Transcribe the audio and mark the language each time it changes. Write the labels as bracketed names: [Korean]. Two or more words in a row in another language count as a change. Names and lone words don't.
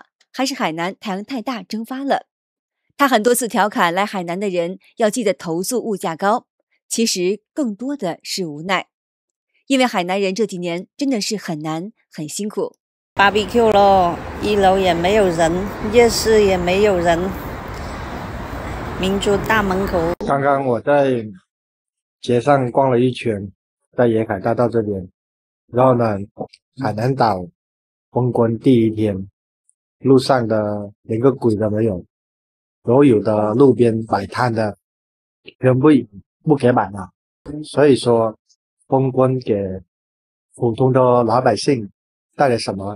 [Chinese] 還是海南太陽太大蒸發了？他很多次調侃來海南的人要記得投訴物價高，其實更多的是無奈，因為海南人這幾年真的是很難很辛苦。 BBQ 咯，1樓也沒有人，夜市也沒有人，民族大門口。剛剛我在街上逛了一圈，在沿海大道這邊，然後呢，海南島封關第一天，路上的連個鬼都沒有，所有的路邊擺攤的全部不給擺了。所以說，封關給普通的老百姓帶來什麼？